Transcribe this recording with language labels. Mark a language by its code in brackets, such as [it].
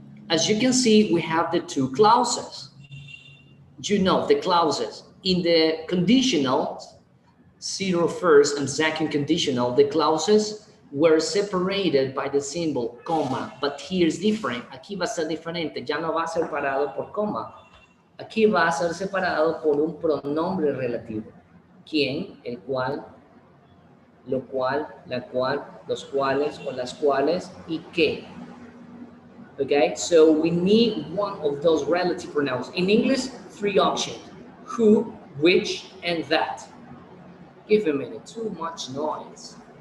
[en] As you can see, we have the two clauses. You know the clauses. In the conditional, zero first and second conditional, the clauses were separated by the symbol comma, but here is different. [es] Aquí va a ser diferente, ya no va a ser separado por coma. Aquí va a ser separado por un pronombre relativo. ¿Quién? El cual, lo cual, la cual, los cuales o las cuales y qué. [en] Okay, so we need one of those relative pronouns. In English, 3 options: who, which, and that. Give a minute, too much noise.